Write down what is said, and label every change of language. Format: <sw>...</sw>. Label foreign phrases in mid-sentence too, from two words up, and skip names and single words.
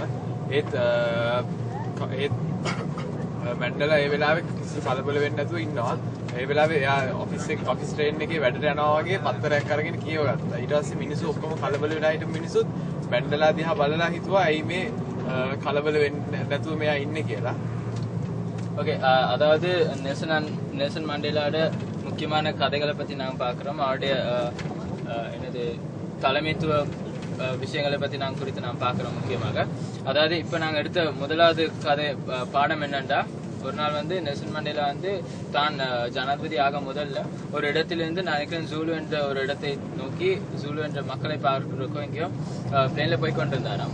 <si>ඒත් මැන්ඩලා ඒ වෙලාවේ කිසි කලබල වෙන්නේ නැතුව ඉන්නවා. ඒ වෙලාවේ එයා</si> <en>office train</en> <si>එකේ වැඩට යනවා වගේ පත්තරයක් අරගෙන කියවගත්තා. ඊට පස්සේ මිනිස්සු ඔක්කොම කලබල වෙලා හිටපු මිනිස්සුත් මැන්ඩලා දිහා බලලා හිතුවා ඇයි මේ කලබල වෙන්නේ නැතුව මෙයා ඉන්නේ කියලා.</si> <ta>ஓகே, அதாவது நெல்சன் மண்டேலாவோட முக்கியமான கதைகளை பற்றி நாங்கள் பார்க்குறோம். அவருடைய என்னது தலைமைத்துவ விஷயங்களை பற்றி நாங்கள் குறித்து நாம் பார்க்குறோம். முக்கியமாக அதாவது இப்போ நாங்கள் எடுத்த முதலாவது பாடம் என்னென்னா, ஒரு நாள் வந்து நெல்சன் மண்டேலா வந்து தான் ஜனாதிபதி ஆக முதல்ல ஒரு இடத்திலிருந்து நான் நினைக்கிறேன் ஜூலு என்ற ஒரு இடத்தை நோக்கி ஜூலு என்ற மக்களை பார்க்கிறதுக்கும் எங்கேயும் பிளேனில் போய் கொண்டிருந்தாராம்.</ta>